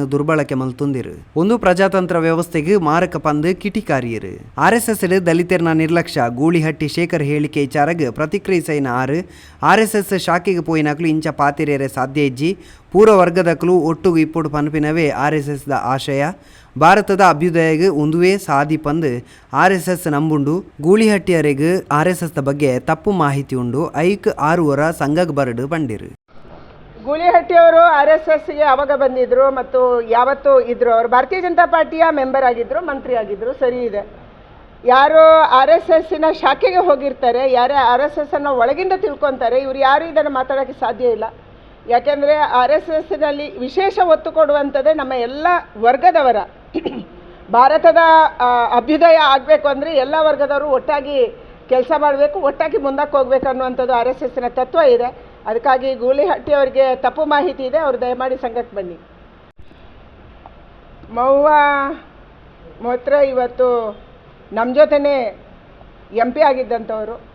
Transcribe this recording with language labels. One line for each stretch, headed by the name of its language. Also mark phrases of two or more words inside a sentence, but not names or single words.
Tulu: ದುರ್ಬಳಕೆ ಮಲ್ತೊಂದಿರು ಒಂದು ಪ್ರಜಾತಂತ್ರ ವ್ಯವಸ್ಥೆಗೆ ಮಾರಕ ಪಂದ್ ಕಿಟಿಕಾರಿಯರು RSS ದಲಿತರ್ನ ನಿರ್ಲಕ್ಷ್ಯ ಗೂಳಿಹಟ್ಟಿ ಶೇಖರ್ ಹೇಳಿಕೆ ವಿಚಾರಗೆ ಪ್ರತಿಕ್ರಿಯಿಸೈನ RSS ಶಾಖೆಗೆ ಪೋಯಿನಕ್ಲು ಇಂಚ ಪಾತಿರೇರೆ ಸಾಧ್ಯ ಇಜ್ಜಿ ಪೂರ್ವ ವರ್ಗದಕ್ಕಲು ಒಟ್ಟುಗು ಇಪ್ಪುಡು ಪನ್ಪಿನವೇ RSSದ ಆಶಯ ಭಾರತದ ಅಭ್ಯುದಯಗೆ ಒಂದುವೇ ಸಾಧಿ ಪಂದ್ RSS ನಂಬುಂಡು ಗೂಳಿಹಟ್ಟಿಯರೆಗೆ RSSದ ಬಗ್ಗೆ ತಪ್ಪು ಮಾಹಿತಿ ಉಂಡು ಐಕ್ 6 ಸಂಘಗ್ ಬರಡು ಬಂದಿರು
Kannada: ಗೂಳಿಹಟ್ಟಿಯವರು RSSಗೆ ಅವಾಗ ಬಂದಿದ್ರು ಮತ್ತು ಯಾವತ್ತೂ ಇದ್ರು ಅವರು ಭಾರತೀಯ ಜನತಾ ಪಾರ್ಟಿಯ ಮೆಂಬರ್ ಆಗಿದ್ರು ಮಂತ್ರಿ ಆಗಿದ್ರು ಸರಿ ಇದೆ ಯಾರು RSSನ ಶಾಖೆಗೆ ಹೋಗಿರ್ತಾರೆ ಯಾರೇ RSSನ್ನು ಒಳಗಿಂದ ತಿಳ್ಕೊತಾರೆ ಇವರು ಯಾರು ಇದನ್ನು ಮಾತಾಡೋಕ್ಕೆ ಸಾಧ್ಯ ಇಲ್ಲ ಯಾಕೆಂದರೆ RSSನಲ್ಲಿ ವಿಶೇಷ ಒತ್ತು ಕೊಡುವಂಥದ್ದೇ ನಮ್ಮ ಎಲ್ಲ ವರ್ಗದವರ ಭಾರತದ ಅಭ್ಯುದಯ ಆಗಬೇಕು ಅಂದರೆ ಎಲ್ಲ ವರ್ಗದವರು ಒಟ್ಟಾಗಿ ಕೆಲಸ ಮಾಡಬೇಕು ಒಟ್ಟಾಗಿ ಮುಂದಕ್ಕೆ ಹೋಗ್ಬೇಕು ಅನ್ನುವಂಥದ್ದು RSSನ ತತ್ವ ಇದೆ ಅದಕ್ಕಾಗಿ ಗೂಳಿಹಟ್ಟಿಯವರಿಗೆ ತಪ್ಪು ಮಾಹಿತಿ ಇದೆ ಅವರು ದಯಮಾಡಿ ಸಂಘಕ್ಕೆ ಬನ್ನಿ ಮಹುವಾ ಮೊಹಿತ್ರಾ ಇವತ್ತು ನಮ್ಮ ಜೊತೆನೇ MP ಆಗಿದ್ದಂಥವರು